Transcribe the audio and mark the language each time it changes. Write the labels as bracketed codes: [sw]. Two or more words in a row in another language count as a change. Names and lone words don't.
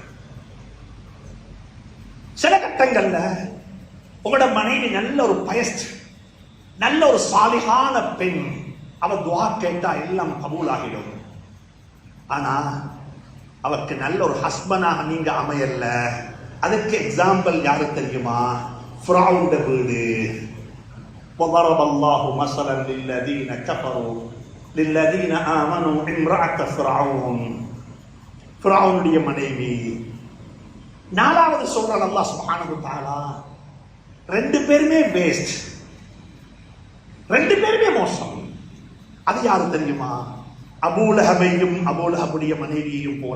[ta] சில கட்டங்கள்ல உங்களோட மனைவி நல்ல ஒரு பயஸ்ட், நல்ல ஒரு சாலிகான பெண், அவ துஆ கேட்டா எல்லாம் கபூல் ஆகிடும். ஆனா அவருக்கு நல்ல ஒரு ஹஸ்பண்டாக நீங்க அமையல. அதுக்கு எக்ஸாம்பிள் யாரு தெரியுமா? ஃபிரௌன் வீடு. [ar] وضرب الله مثلا للذين كفروا للذين آمنوا امرأة فرعون. [ta] ஃபிரௌனுடைய மனைவி. நாலாவது சொல்றான் [ar] الله سبحانه وتعالى, [ta] ரெண்டு பேருமே வேஸ்ட், ரெண்டு பேருமே மோசம். அது யாரு தெரியுமா? அபூ லஹபையும் அபூ லஹபுடைய மனைவியையும் போல.